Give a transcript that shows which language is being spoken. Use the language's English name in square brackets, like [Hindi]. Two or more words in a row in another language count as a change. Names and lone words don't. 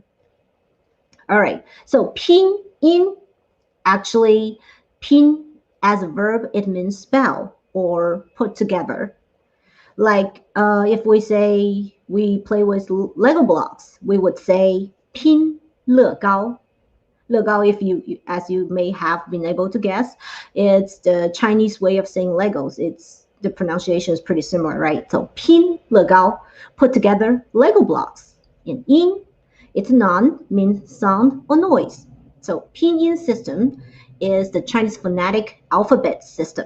[English] All right, so pinyin, actually, pin as a verb, it means spell or put together. Like if we say we play with Lego blocks, we would say [Chinese] pin le gao. Le gao, [English] if as you may have been able to guess, it's the Chinese way of saying Legos. It's the pronunciation is pretty similar, right? So [Chinese] pin le gao, [English] put together Lego blocks. In yin, it's non, means sound or noise. So pinyin system is the Chinese phonetic alphabet system.